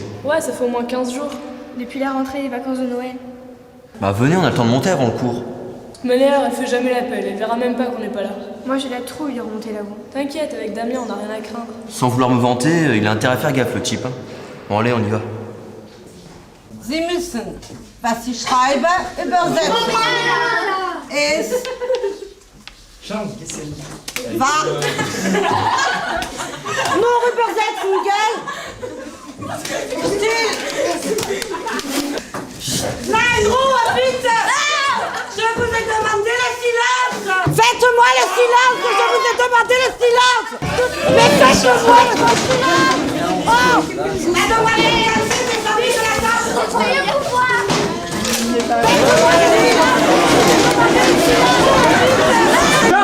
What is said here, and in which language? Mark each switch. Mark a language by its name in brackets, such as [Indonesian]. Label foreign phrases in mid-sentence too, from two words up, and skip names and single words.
[French] Ouais, ça fait au moins 15 jours. Depuis la rentrée des vacances de Noël. Bah venez, on a le temps de monter avant le cours. De toute manière, elle fait jamais l'appel, elle verra même pas qu'on n'est pas là. Moi, j'ai la trouille de remonter là-haut. T'inquiète, avec Damien, on n'a rien à craindre. Sans vouloir me vanter, il a intérêt à faire gaffe le type. Hein. Bon allez, on y va. [German] Sie müssen, was Sie schreiben, übersetzen. Es war. Nur übersetzen, gell? Still. Nein, Ruhe, bitte! [French] Je vous ai demandé le silence! Faites-moi le silence! Je vous ai demandé le silence! Mais faites-moi le silence! Oh! Mademoiselle, cassez mes amis de la table! Soyez pour moi. Faites-moi le silence!